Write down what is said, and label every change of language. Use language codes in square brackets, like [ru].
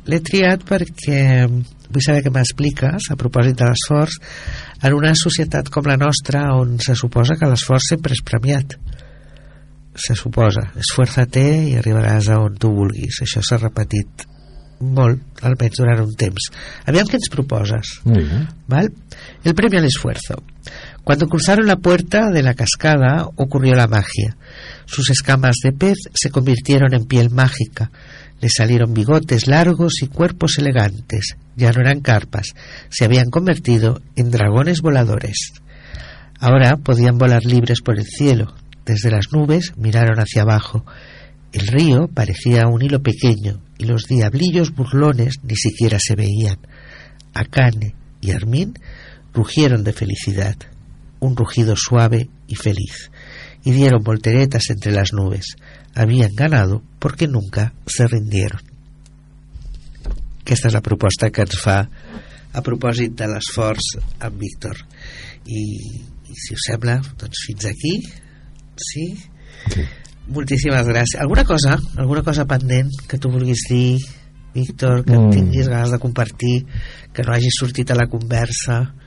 [ca] L'he triat perquè vull saber què m'expliques a propòsit de l'esforç en una societat com la nostra on se suposa que l'esforç sempre és premiat. Se suposa. Esfuérzate i arribaràs a on tu vulguis. Això s'ha repetit molt, almenys durant un temps. Aviam què ens proposes. [es] ¿Vale? El Premio al Esfuerzo. Cuando cruzaron la puerta de la cascada, ocurrió la magia. Sus escamas de pez se convirtieron en piel mágica. Le salieron bigotes largos y cuerpos elegantes. Ya no eran carpas, se habían convertido en dragones voladores. Ahora podían volar libres por el cielo. Desde las nubes miraron hacia abajo. El río parecía un hilo pequeño y los diablillos burlones ni siquiera se veían. Akane y Armin rugieron de felicidad, un rugido suave y feliz, y dieron volteretas entre las nubes. Habían ganado porque nunca se rindieron. [ca] Aquesta és la proposta que ens fa a propòsit de l'esforç amb Víctor. I si us sembla, doncs fins aquí. Sí? Sí. Moltíssimes gràcies. Alguna cosa pendent que tu vulguis dir, Víctor, que tinguis ganes de compartir, que no hagi sortit a la conversa?